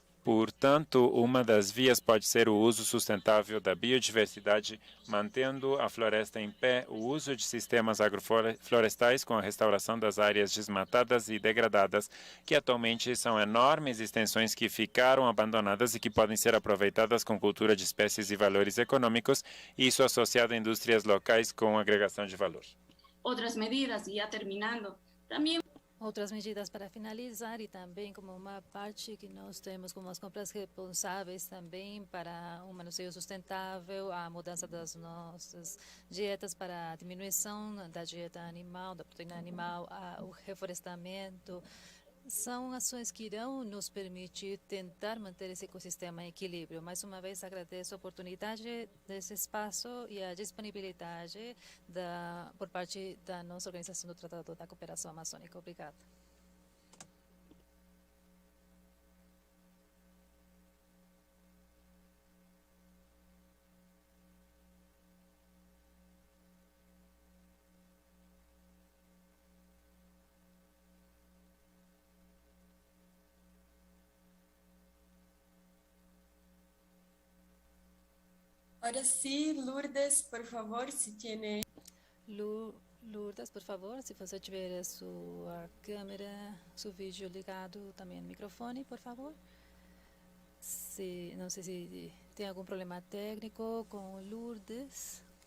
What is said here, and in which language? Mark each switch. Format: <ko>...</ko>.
<pt>Portanto, uma das vias pode ser o uso sustentável da biodiversidade, mantendo a floresta em pé, o uso de sistemas agroflorestais com a restauração das áreas desmatadas e degradadas, que atualmente são enormes extensões que ficaram abandonadas e que podem ser aproveitadas com cultura de espécies e valores econômicos, isso associado a indústrias locais com agregação de valor.</pt> <es>Otras medidas, y ya terminando, también</es> <pt>outras medidas para finalizar e também como uma parte que nós temos como as compras responsáveis também para um manuseio sustentável, a mudança das nossas dietas para a diminuição da dieta animal, da proteína animal, o reflorestamento. São ações que irão nos permitir tentar manter esse ecossistema em equilíbrio. Mais uma vez, agradeço a oportunidade desse espaço e a disponibilidade por parte da nossa organização do Tratado da Cooperação Amazônica. Obrigada.</pt> <es>Ahora sí, Lourdes, por favor, si tiene...</es> <pt>Lourdes, por favor, se você tiver a sua câmera, seu vídeo ligado, também o microfone, por favor. Não sei se tem algum problema técnico com Lourdes.</pt>